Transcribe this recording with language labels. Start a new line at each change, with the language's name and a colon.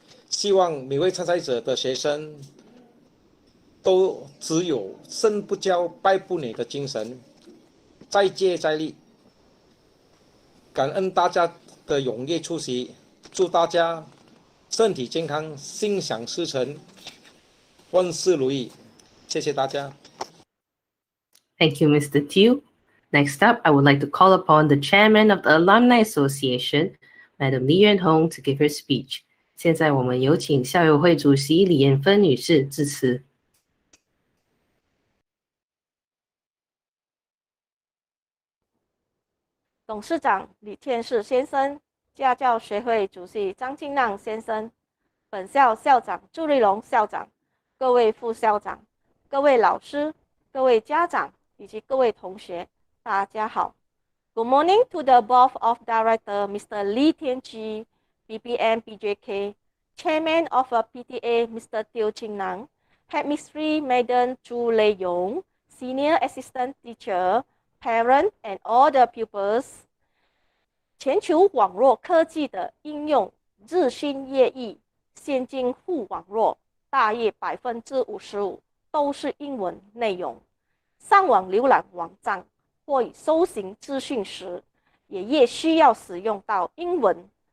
Chinese: 希望每位参赛者的学生都只有胜不骄败不馁的精神，再接再厉。感恩大家的踊跃出席，祝大家身体健康，心想事成，万事如意。谢谢大家。
English: Thank you, Mr. Tiu. Next up, I would like to call upon the chairman of the Alumni Association, Madam Li Yuanhong, to give her speech.
Chinese: 现在我们有请校友会主席李艳芬女士致辞。董事长李天士先生，家教协会主席张庆亮先生，本校校长朱立龙校长，各位副校长，各位老师，各位家长以及各位同学，大家好。
English: Good morning to the board of director, Mr. Li Tianqi, BPM BJK, Chairman of PTA, Mr. Teo Ching Nang, Headmistress Madam Zhu Lei Yong, Senior Assistant Teacher, parents and all the pupils.
Chinese: 全球网络科技的应用日新月异，现今互网络大约55%都是英文内容。上网浏览网站或搜寻资讯时，也越需要使用到英文。